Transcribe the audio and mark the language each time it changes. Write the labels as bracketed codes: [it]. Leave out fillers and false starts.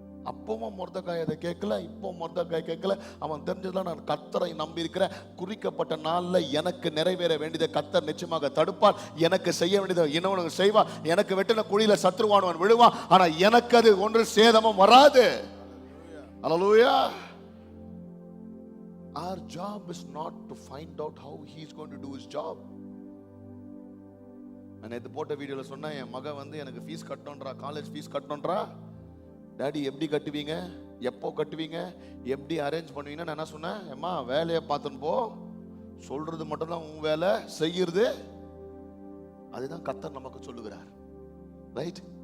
[ta] அப்பவும் மொர்தெகாய் அதை கேட்கல, இப்போ மொர்தெகாய் கேட்கல. அவன் தெரிஞ்சதுல நான் கர்த்தரை நம்பி இருக்கிறேன், குறிக்கப்பட்ட நாள்ல எனக்கு நிறைவேற வேண்டியதை கர்த்தர் நிச்சயமாக தடுப்பார், எனக்கு செய்ய வேண்டியதை இன்னொன்று செய்வார், எனக்கு வெட்டின குழியில சத்ருவானவன் விழுவான், ஆனா எனக்கு அது ஒன்று சேதமும் வராது. அல்லேலூயா. [en] Our job is not to find out how he is going to do his job. [ta] நான் நேத்து போட்ட வீடியோல சொன்னேன், என் மக வந்து எனக்கு ஃபீஸ் கட்டணும்ன்றா, காலேஜ் ஃபீஸ் கட்டணும்ன்றா. டாடி எப்படி கட்டுவீங்க, எப்போ கட்டுவீங்க, எப்படி அரேஞ்ச் பண்ணுவீங்கன்னா நான் என்ன சொன்னேன், அம்மா வேலையை பார்த்துன்னு போ, சொல்றது மட்டும் தான் உன் வேலை, செய்யறது அதுதான் கர்த்தர் நமக்கு சொல்லுகிறார். ரைட்?